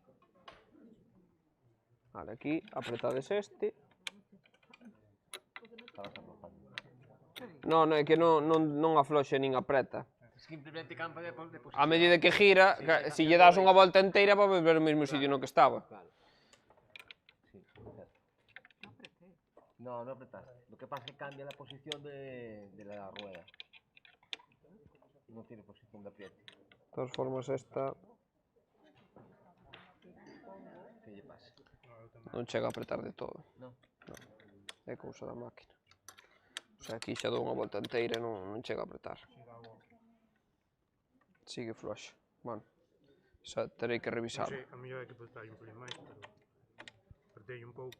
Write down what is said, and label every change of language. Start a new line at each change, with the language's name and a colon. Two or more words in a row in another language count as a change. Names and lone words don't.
Galician: Vale, aquí apretades este. Non, é que non afloxe nin apreta. Simplemente campa de posición. A medida que gira, se lle das unha volta inteira, vai volver ao mesmo sitio no que estaba.
Spanish: No, no apretaste. Lo que pasa es que cambia la posición de la rueda. No tiene posición de apriete.
Galician: De todas formas, esta ¿Qué lle pasa? non chega a apretar de todo. No. É cousa da máquina. O sea, aquí xa dou unha volta inteira e non chega a apretar. Sigue floxa. Bueno, xa terei que revisarlo. Non sei, a mellor é que apretar un pelín máis, pero apretei un pouco.